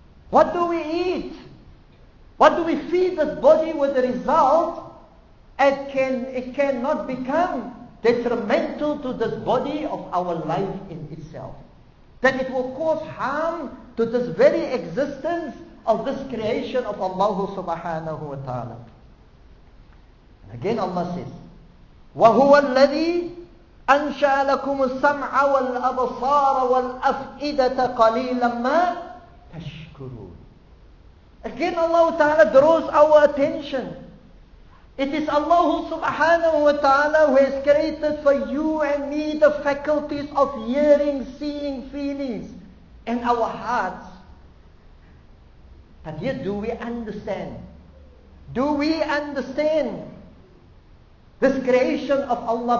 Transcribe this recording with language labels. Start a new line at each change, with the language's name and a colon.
English: What do we eat? What do we feed this body with the result? It cannot become detrimental to this body of our life in itself. That it will cause harm to this very existence of this creation of Allah Subhanahu wa Ta'ala. And again Allah says,
Arabic: وَهُوَ الَّذِي أَنْشَأَ لَكُمُ السَّمْعَ وَالْأَبْصَارَ وَالْأَفْئِدَةَ قَلِيلًا مَا تَشْكُرُونَ.
English: Again Allah Ta'ala draws our attention. It is Allah Subhanahu wa Ta'ala who has created for you and me the faculties of hearing, seeing, feelings, and our hearts. But yet, do we understand? Do we understand this creation of Allah?